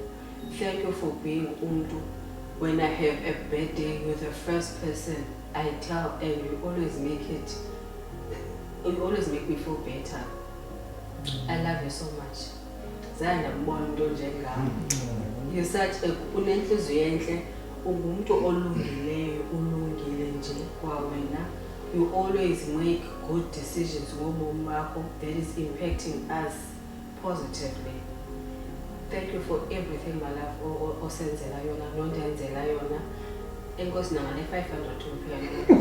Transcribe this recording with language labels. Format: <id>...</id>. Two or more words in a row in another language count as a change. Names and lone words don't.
<en>Thank you for being Umdu. When I have a bad day, you're the first person I tell, and you always make me feel better. I love you so much. You're such a</en> <xh>unenhliziyo enhle, ungumuntu olungileyo, ulungile nje kwa wena.</xh> <en>You always make good decisions</en> <xh>ngobomi bakho</xh> <en>that is impacting us positively. Thank you for everything, my love.</en> <xh>Osenzela yona, nondenzela yona. Enkosi nangale 500 umpela.</xh>